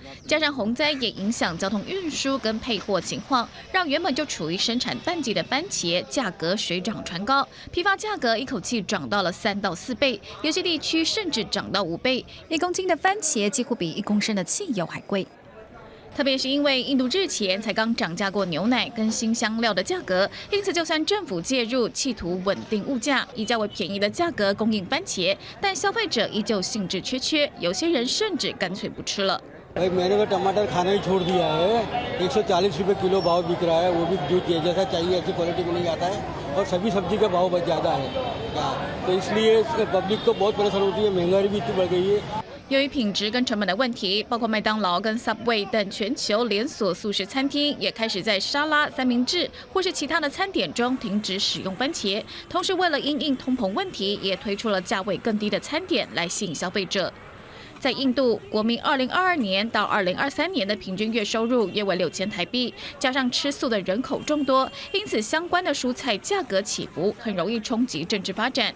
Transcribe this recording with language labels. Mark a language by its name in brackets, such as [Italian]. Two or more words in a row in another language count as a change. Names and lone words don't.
[Chinese] 加上洪灾也影响交通运输跟配货情况，让原本就处于生产淡季的番茄价格水涨船高，批发价格一口气涨到了3到4倍，有些地区甚至涨到5倍。1公斤的番茄几乎比1公升的汽油还贵，特别是因为印度日前才刚涨价过牛奶跟新香料的价格，因此就算政府介入，企图稳定物价，以较为便宜的价格供应番茄，但消费者依旧兴致缺缺，有些人甚至干脆不吃了。 [Hindi] भाई मैंने तो टमाटर खाना ही छोड़ दिया है। 140 रुपए किलो भाव बिक रहा है, वो भी जो जैसा चाहिए ऐसी क्वालिटी में नहीं आता है और सभी सब्जी का भाव बहुत ज़्यादा है तो इसलिए पब्लिक को बहुत परेशान होती है, महंगाई भी इतनी बढ़ गई है। [Chinese] 由于品质跟成本的问题，包括麦当劳跟 Subway 等全球连锁速食餐厅也开始在沙拉、三明治或是其他的餐点中停止使用番茄。同时，为了因应通膨问题，也推出了价位更低的餐点来吸引消费者。在印度，国民2022年到2023年的平均月收入约为6000台币，加上吃素的人口众多，因此相关的蔬菜价格起伏，很容易冲击政治发展。